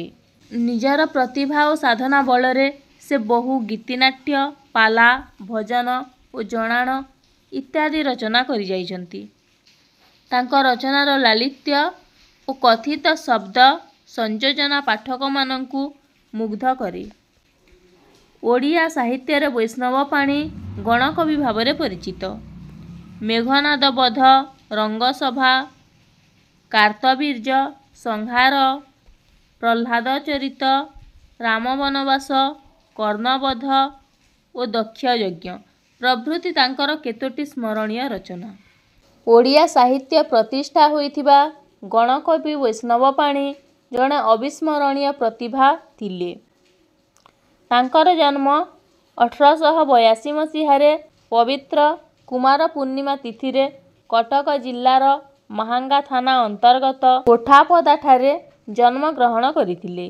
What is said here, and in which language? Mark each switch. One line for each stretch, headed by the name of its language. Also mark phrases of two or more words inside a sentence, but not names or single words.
Odia: ନିଜର ପ୍ରତିଭା ଓ ସାଧନା ବଳରେ ସେ ବହୁ ଗୀତିନାଟ୍ୟ, ପାଲା, ଭଜନ ଓ ଜଣାଣ ଇତ୍ୟାଦି ରଚନା କରି ଯାଇଛନ୍ତି। ତାଙ୍କ ରଚନାର ଲାଳିତ୍ୟ ଓ କଥିତ ଶବ୍ଦ ସଂଯୋଜନା ପାଠକ ମାନଙ୍କୁ ମୁଗ୍ଧ କରେ। ଓଡ଼ିଆ ସାହିତ୍ୟ ରେ ବୈଷ୍ଣବ ପାଣି ଗଣକବି ଭାବରେ ପରିଚିତ। ମେଘନାଦ ବଧ, ରଙ୍ଗସଭା, କାର୍ତ୍ତବୀର୍ଯ୍ୟ, ସଂହାର, ପ୍ରହ୍ଲାଦ ଚରିତ, ରାମ ବନବାସ, କର୍ଣ୍ଣବଧ ଓ ଦକ୍ଷ ଯଜ୍ଞ ପ୍ରଭୃତି ତାଙ୍କର କେତୋଟି ସ୍ମରଣୀୟ ରଚନା। ଓଡ଼ିଆ ସାହିତ୍ୟ ପ୍ରତିଷ୍ଠା ହୋଇଥିବା ଗଣକବି ବୈଷ୍ଣବ ପାଣି ଜଣେ ଅବିସ୍ମରଣୀୟ ପ୍ରତିଭା ଥିଲେ। ତାଙ୍କର ଜନ୍ମ 1882 ମସିହାରେ ପବିତ୍ର କୁମାର ପୂର୍ଣ୍ଣିମା ତିଥି ରେ କଟକ ଜିଲ୍ଲାର ମାହାଙ୍ଗା ଥାନା ଅନ୍ତର୍ଗତ କୋଠପଦା ଠାରେ ଜନ୍ମ ଗ୍ରହଣ କରିଥିଲେ।